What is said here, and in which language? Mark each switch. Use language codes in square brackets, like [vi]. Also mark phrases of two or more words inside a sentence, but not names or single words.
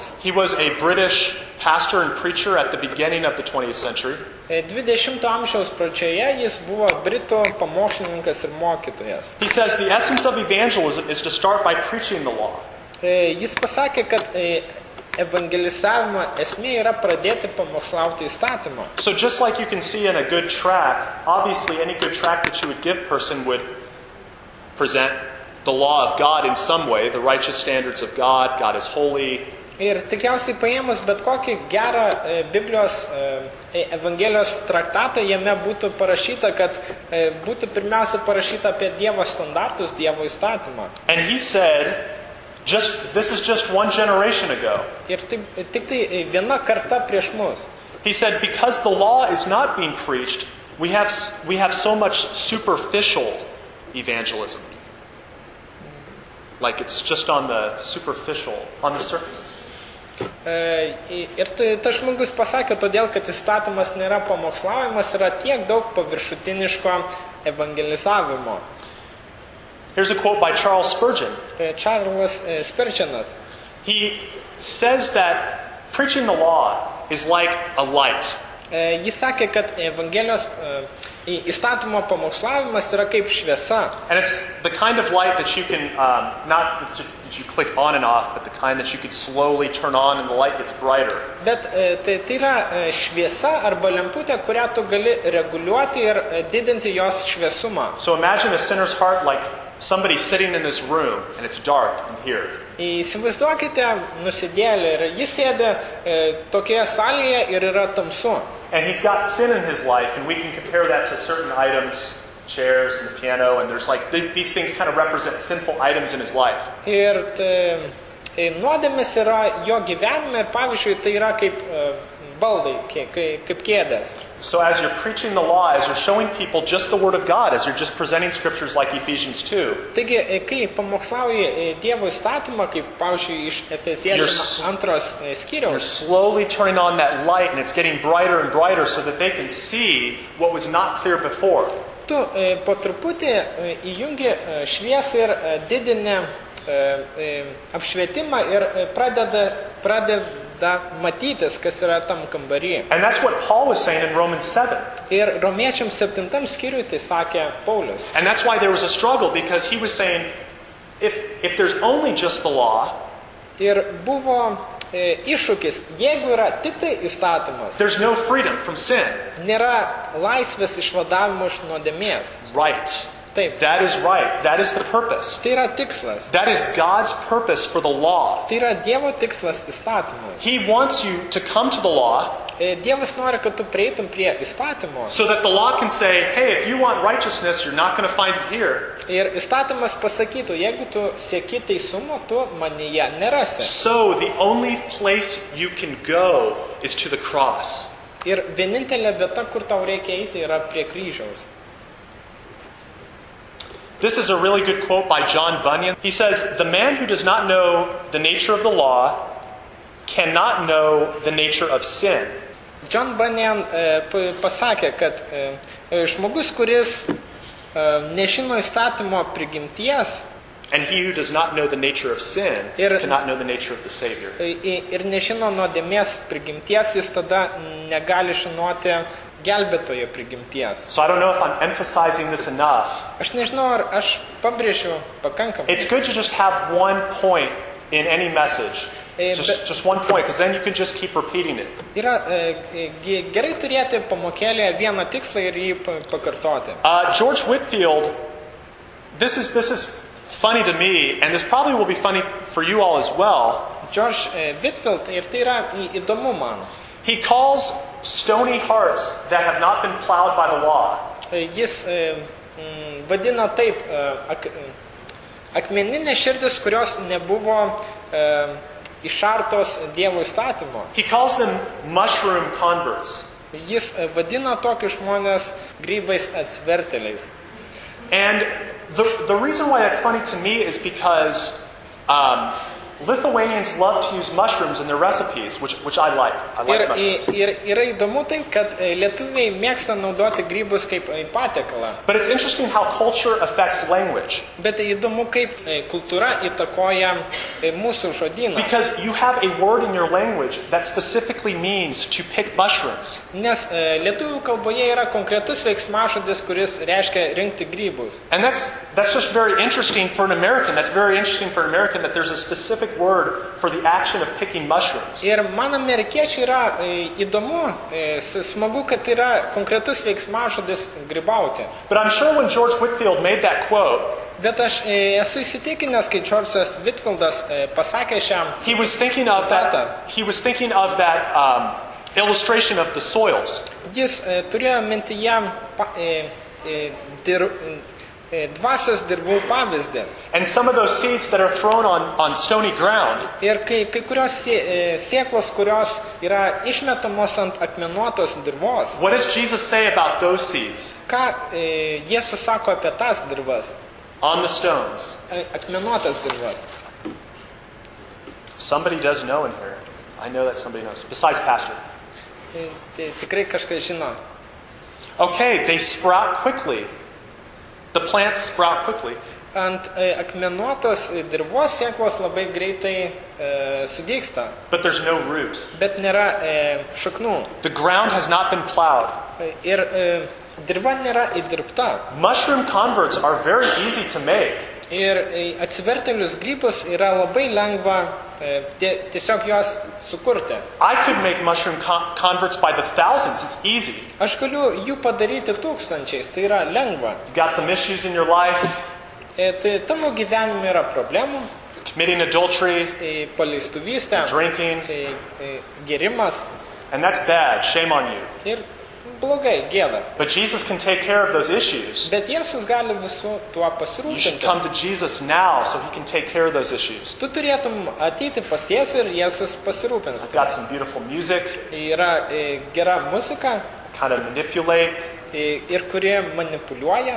[en] He was a British pastor and preacher at the beginning of the 20th century. [lt] 20 amžiaus pradžioje jis buvo Britų pamokslininkas ir mokytojas. [en] He says the essence of evangelism is to start by preaching the law. [lt] Jis pasakė, kad evangelizavimo esmė yra pradėti pamokslauti įstatymą. [en] So just like you can see in a good tract, obviously any good tract that you would give person would present the law of God in some way, the righteous standards of God, God is holy, [lt] Ir tikriausiai paėmus bet kokį gerą Biblijos Evangelijos traktatą, jame būtų parašyta, kad būtų pirmiausia parašyta apie Dievo standartus, Dievo įstatymą. [en] And he said, this is just one generation ago. [lt] Ir tik tai viena karta prieš mus. [en] He said, because the law is not being preached, we have so much superficial evangelism. Like it's just on the superficial, on the surface. [lt] Ir tas žmogus pasakė, todėl, kad įstatymas nėra pamokslaujamas, yra tiek daug paviršutiniško evangelizavimo. [en] Here's a quote by Charles Spurgeon. [lt] Charles Spurgeonas. [en] He says that preaching the law is like a light. [lt] Jis sakė, kad Evangelijos įstatymo pamokslavimas yra kaip šviesa. [en] And it's the kind of light that you can, not that you click on and off, but the kind that you can slowly turn on and the light gets brighter. [lt] Bet tai yra šviesa arba lemputė, kurią tu gali reguliuoti ir didinti jos šviesumą. [en] So imagine a sinner's heart like somebody sitting in this room and it's dark in here. [lt] Įsivaizduokite nusidėlį ir jis sėdi tokioje salėje ir yra tamsu. [en] And he's got sin in his life, and we can compare that to certain items, chairs and the piano, and there's like these things kind of represent sinful items in his life. [lt] Ir nuodėmės yra jo gyvenime, pavyzdžiui, tai yra kaip baldai, kaip kėdės. [en] So as you're preaching the law, as you're showing people just the Word of God, as you're just presenting scriptures like Ephesians 2, [lt] taigi, kai pamokslauji Dievo įstatymą, kaip, pavyzdžiui, iš Efeziečių 2 skyriaus, [en] you're slowly turning on that light, and it's getting brighter and brighter so that they can see what was not clear before. [lt] Tu po truputį įjungi šviesą ir didini apšvietimą ir pradeda matytis, kas yra tam kambarį. [en] And that's what Paul was saying in Romans 7. [lt] Ir Romiečiams 7 skyriui tai sakė Paulius. [en] And that's why there was a struggle, because he was saying, if there's only just the law, [lt] ir buvo iššūkis, jeigu yra tik tai įstatymas, [en] there's no freedom from sin. [lt] Nėra laisvės išvadavimo iš nuodėmės. [en] Right. [lt] Taip. [en] That is right. That is the purpose. [lt] Tai yra tikslas. [en] That is God's purpose for the law. [lt] Tai yra Dievo tikslas įstatymui. [en] He wants you to come to the law, [lt] Dievas nori, kad tu prieitum prie įstatymo. [en] so that the law can say, hey, if you want righteousness, you're not going to find it here. [lt] Ir įstatymas pasakytų, jeigu tu sieki teisumo, tu manyje nerasi. [en] So the only place you can go is to the cross. [lt] Ir vienintelė vieta, kur tau reikia eiti, yra prie kryžiaus. [en] This is a really good quote by John Bunyan. He says, the man who does not know the nature of the law cannot know the nature of sin. [lt] John Bunyan pasakė, kad žmogus, kuris nežino įstatymo prigimties, [en] and he who does not know the nature of sin cannot know the nature of the Savior. [lt] Ir nežino nuodėmės prigimties, jis tada negali žinoti gelbėtojo prigimties. [en] So I don't know if I'm emphasizing this enough. [lt] Aš nežinau, ar aš pabrėžiu pakankamai. [en] It's good to just have one point in any message. Just one point, because then you can just keep repeating it. [lt] Yra gerai turėti pamokėlėje vieną tikslą ir jį pakartoti. [en] George Whitefield, this is funny to me, and this probably will be funny for you all as well. [lt] George Whitefield, ir tai yra įdomu man. [en] He calls stony hearts that have not been plowed by the law. [lt] Jis vadina taip akmeninės širdis, kurios nebuvo išartos Dievo įstatymo. [en] He calls them mushroom converts. [lt] Jis vadina tokius žmonės grybais atsvertėliais. [en] And the reason why that's funny to me is because Lithuanians love to use mushrooms in their recipes, which I like. I like mushrooms. [lt] Ir yra įdomu tai, kad lietuviai mėgsta naudoti grybus kaip patiekalą. [en] But it's interesting how culture affects language. [lt] Bet įdomu, kaip kultūra įtakoja mūsų žodyną. [en] Because you have a word in your language that specifically means to pick mushrooms. [lt] Nes lietuvių kalboje yra konkretus veiksmažodis, kuris reiškia rinkti grybus. [en] And that's just very interesting for an American. That's very interesting for an American that there's a specific word for the action of picking mushrooms. [lt] Ir man amerikiečiai yra įdomu, smagu, kad yra konkretus veiksmažodis grybauti. [en] But I'm sure when George Whitefield made that quote, [lt] Bet aš esu įsitikinęs, kai Džordžas Whitfieldas pasakė šiam [en] He was thinking of that illustration of the soils. [lt] Jis turėjo mintyje dvasios dirbų pavyzdį. [en] And some of those seeds that are thrown on stony ground, [lt] Ir kai kurios sėklos, kurios yra išmetamos ant akmenuotos dirvos, [en] what does Jesus say about those seeds? [lt] ką Jėzus sako apie tas dirvas, [en] On the stones. [lt] akmenuotas dirvas? [en] Somebody does know in here. I know that somebody knows. Besides Pastor. [lt] Tai tikrai kažkas žino. [en] Okay, they sprout quickly. The plants sprout quickly. [lt] Ant akmenuotos dirvos sėklos labai greitai sudygsta, [en] But there's no roots. [lt] bet nėra šaknų. [en] The ground has not been plowed. [lt] Ir dirva nėra įdirbta. [en] Mushroom converts are very easy to make. Ir atsivertėlius grybus yra labai lengva tiesiog juos sukurti. I could make mushroom converts by the thousands. It's easy. [lt] Aš galiu jų padaryti tūkstančiais, tai yra lengva. [en] You got some issues in your life, [lt] Tai tavo gyvenime yra problemų, [en] committing adultery, [lt] paleistuvystė, [en] drinking, [lt] gėrimas [en] and that's bad. Shame on you. [lt] ir blogai, gėda. [en] But Jesus can take care of those issues. [lt] Bet Jėzus gali visų tuo [en] You should [lt] pasirūpinti. [en] come to Jesus now so he can take care of those issues. [lt] Tu turėtum ateiti pas Jėzų ir Jėzus pasirūpins. [en] I've got some beautiful music, [lt] Yra gera muzika, [en] kind of manipulate, [lt] ir kurie manipuliuoja.